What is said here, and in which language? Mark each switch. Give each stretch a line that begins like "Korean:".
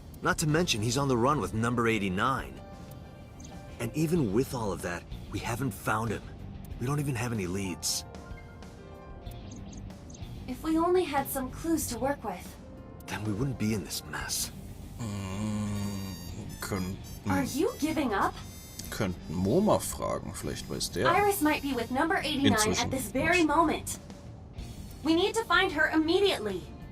English: Not to mention he's on the run with number 89. And even with all of that, we haven't found him. We don't even have any leads. If we only had some clues to work with. Then we wouldn't be in this mess. Are you giving up?
German: Könnten Moma fragen, vielleicht weiß der.
English: Iris might be with number 89 at this very moment. We need to find her immediately.